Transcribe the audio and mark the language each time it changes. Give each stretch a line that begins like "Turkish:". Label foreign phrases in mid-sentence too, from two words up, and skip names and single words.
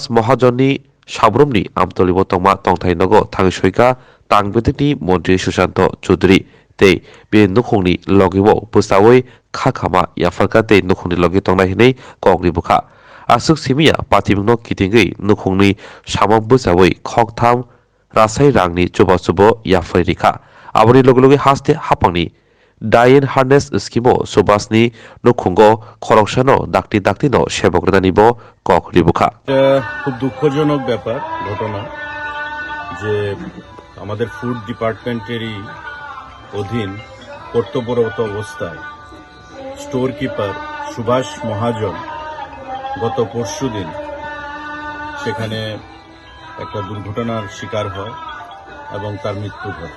Kok Borok: महाजननि साब्रुमनि आमतलिबो तंमा तंथाइनगो थाङैसयका तांबेदेकनि मन्त्रि सुशान्त चौधुरी ते बे नुखंनि लगेबो बोसावै खाखामा याफारका ते नुखंनि लगे तंनाय हिनै कगनि बुखा आसुक सिमिया पातिमुंनो किथिंगै नुखंनि सामक बोसावै खकथाम रासाय रांनि चुबा याफै रिखा आबनि लगे लगे हास्ते हापांनि डाइन हार्नेस स्किमो सुभाषनि नुखंगो खरंसानो दाक्ति दाक्तिनो सेबक रेदानिबो कगनि बुखा
Bangla: খুব দুঃখজনক ব্যাপার ঘটনা যে আমাদের
English: food department
Bangla: অধীন কর্তব্যরত অবস্থায়
English: store keeper
Bangla: সুভাষ মহাজন গত পরশুদিন সেখানে একটা দুর্ঘটনার শিকার হয় এবং তার মৃত্যু ঘটে।